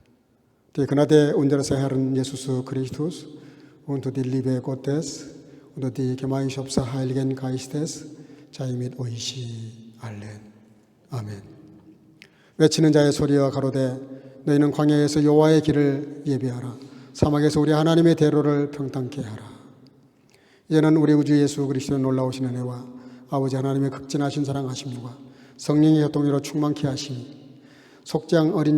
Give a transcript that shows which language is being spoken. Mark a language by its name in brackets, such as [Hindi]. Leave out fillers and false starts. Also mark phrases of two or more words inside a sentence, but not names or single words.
[German] Die Gnade unseres Herrn Jesus Christus und die Liebe Gottes und die Gemeinschaft des Heiligen Geistes sei mit euch allen. [Korean] 아멘. 외치는 자의 소리와 가로되 너희는 광야에서 여호와의 길을 예비하라. 사막에서 우리 하나님의 대로를 평탄케 하라. 이제는 우리 구주 예수 그리스도의 놀라우신 은혜와 아버지 하나님의 극진하신 사랑하심과 성령의 교통으로 충만케 하심이 속장 어린